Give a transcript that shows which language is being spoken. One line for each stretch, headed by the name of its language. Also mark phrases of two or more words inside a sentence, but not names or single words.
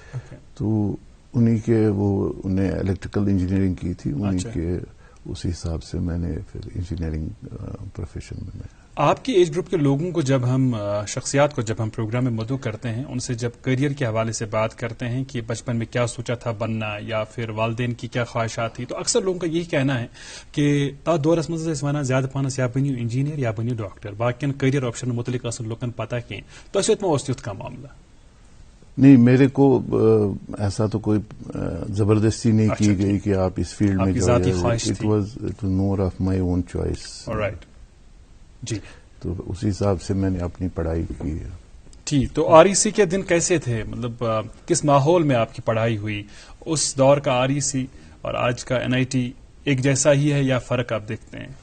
Urdu: تو انہی کے انہیں
English: electrical engineering
Urdu: کی تھی, انہی کے اسی حساب سے میں نے پھر
English: engineering profession
Urdu: میں. آپ کی ایج گروپ کے لوگوں کو جب ہم شخصیات کو جب ہم پروگرام میں مدعو کرتے ہیں, ان سے جب کیریئر کے حوالے سے بات کرتے ہیں کہ بچپن میں کیا سوچا تھا بننا یا پھر والدین کی کیا خواہشات تھی, تو اکثر لوگوں کا یہی کہنا ہے کہ
Kashmiri: تا دورس مز ونان زیادہ پانس یا بنیو انجینئر یا بنیو ڈاکٹر, باقین کیریئر آپشن متعلق اصل لوکن پتہ کہیں.
Urdu: تو اس میں تیتھ کا معاملہ نہیں, میرے کو ایسا تو کوئی زبردستی نہیں کی گئی کہ آپ اس فیلڈ میں جائیں.
English: It was more of my own choice.
Urdu: رائٹ. جی. تو اسی حساب سے میں نے اپنی پڑھائی کی. ٹھیک. تو REC کے دن کیسے تھے, مطلب کس ماحول میں آپ کی پڑھائی ہوئی؟ اس دور کا REC اور آج کا NIT ایک جیسا ہی ہے یا فرق آپ دیکھتے ہیں؟